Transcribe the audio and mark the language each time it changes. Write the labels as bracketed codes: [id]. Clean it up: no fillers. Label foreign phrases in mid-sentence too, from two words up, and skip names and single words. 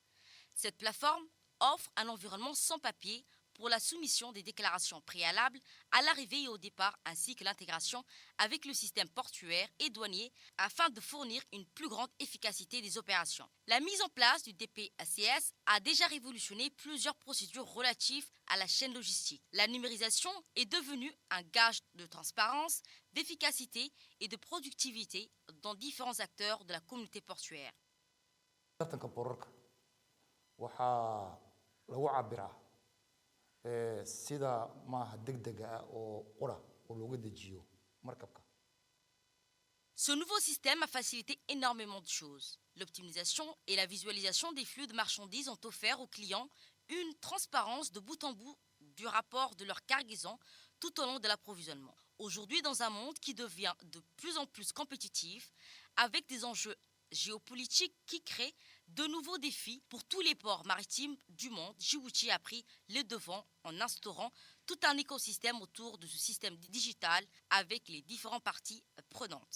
[fr] Cette plateforme offre un environnement sans papier pour la soumission des déclarations préalables à l'arrivée et au départ ainsi que l'intégration avec le système portuaire et douanier afin de fournir une plus grande efficacité des opérations. La mise en place du DPCS a déjà révolutionné plusieurs procédures relatives à la chaîne logistique. La numérisation est devenue un gage de transparence, d'efficacité et de productivité dans différents acteurs de la communauté portuaire. [so] sida maaha degdega ah oo qura oo looga dejiyo markabka. [fr] Ce nouveau système a facilité énormément de choses. L'optimisation et la visualisation des flux de marchandises ont offert aux clients une transparence de bout en bout du rapport de leur cargaison tout au long de l'approvisionnement. Aujourd'hui, dans un monde qui devient de plus en plus compétitif, avec des enjeux géopolitiques qui créent de nouveaux défis pour tous les ports maritimes du monde, Djibouti a pris le devant en instaurant tout un écosystème autour de ce système digital avec les différentes parties prenantes.